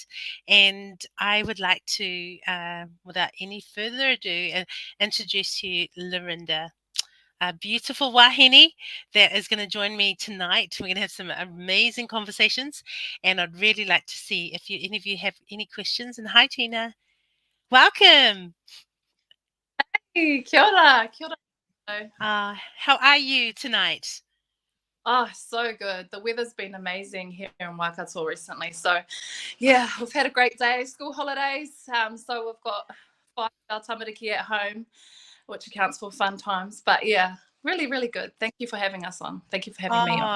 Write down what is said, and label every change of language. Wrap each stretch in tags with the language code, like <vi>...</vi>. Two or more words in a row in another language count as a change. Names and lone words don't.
<en>And I would like to, without any further ado, introduce you Lorinda, a beautiful wahine that is going to join me tonight. We're going to have some amazing conversations, and I'd really like to see if any of you have any questions. And hi, Tina. Welcome.</en> <mi>Hey, kia ora, kia ora.</mi> <en>How are you tonight? Oh, so good. The weather's been amazing here in Waikato recently. So, yeah, we've had a great day. School holidays. So we've got 5 our tamariki at home, which accounts for fun times. But yeah, really, really good. Thank you for having us on. Thank you for having me on.</en>